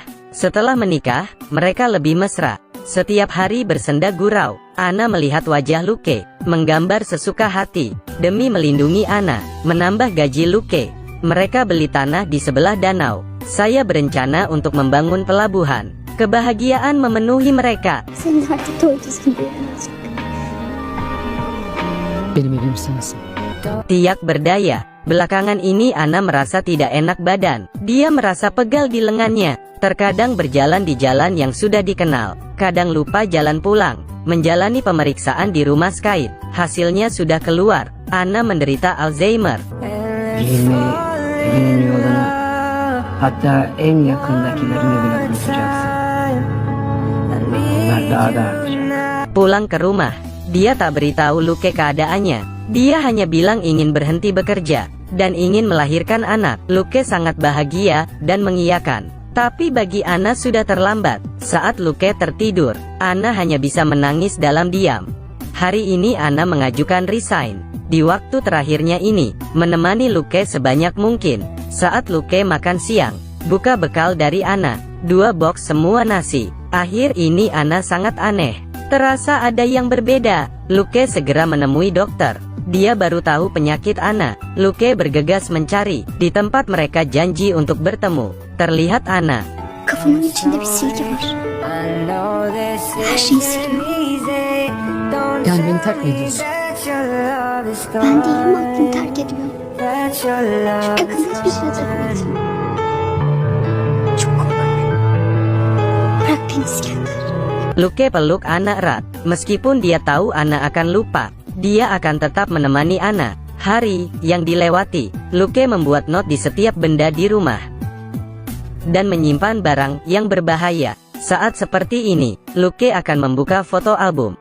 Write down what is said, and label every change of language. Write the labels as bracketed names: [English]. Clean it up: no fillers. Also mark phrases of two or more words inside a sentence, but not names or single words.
[Indonesian] Setelah menikah, mereka lebih mesra. Setiap hari bersenda gurau. Anna melihat wajah Luke, menggambar sesuka hati. Demi melindungi Anna, menambah gaji Luke, mereka beli tanah di sebelah danau. Saya berencana untuk membangun pelabuhan. Kebahagiaan memenuhi mereka. [Turkish] Benim evim sensin. [Indonesian] Tiak berdaya. Belakangan ini Ana merasa tidak enak badan. Dia merasa pegal di lengannya. Terkadang berjalan di jalan yang sudah dikenal. Kadang lupa jalan pulang. Menjalani pemeriksaan di rumah Skype. Hasilnya sudah keluar. Ana menderita Alzheimer. [Turkish] Beginin yolunu, hatta en yakındakilerini bile unutacaksın. Bunlar daha da artacak. [Indonesian] Pulang ke rumah, dia tak beritahu Luke keadaannya. Dia hanya bilang ingin berhenti bekerja dan ingin melahirkan anak. Luke sangat bahagia dan mengiyakan. Tapi bagi Ana sudah terlambat. Saat Luke tertidur, Ana hanya bisa menangis dalam diam. Hari ini Ana mengajukan resign. Di waktu terakhirnya ini, menemani Luke sebanyak mungkin. Saat Luke makan siang, buka bekal dari Ana, 2 box semua nasi. Akhir ini Ana sangat aneh. Terasa ada yang berbeda. Luke segera menemui dokter. Dia baru tahu penyakit Ana. Luke bergegas mencari. Di tempat mereka janji untuk bertemu, terlihat Ana. [Turkish] Kafamın içinde bir silgi var. Her şeyi siliyor. Yani beni terk mi ediyorsun? Ben değilim, aklını terk ediyor. Çok yakında hiçbir şey hatırlamayacağım. Çok kolay. Bırak beni İskender. [Indonesian] Luke peluk Ana erat. Meskipun dia tahu Ana akan lupa, dia akan tetap menemani Ana. Hari yang dilewati, Luke membuat not di setiap benda di rumah dan menyimpan barang yang berbahaya. Saat seperti ini, Luke akan membuka foto album.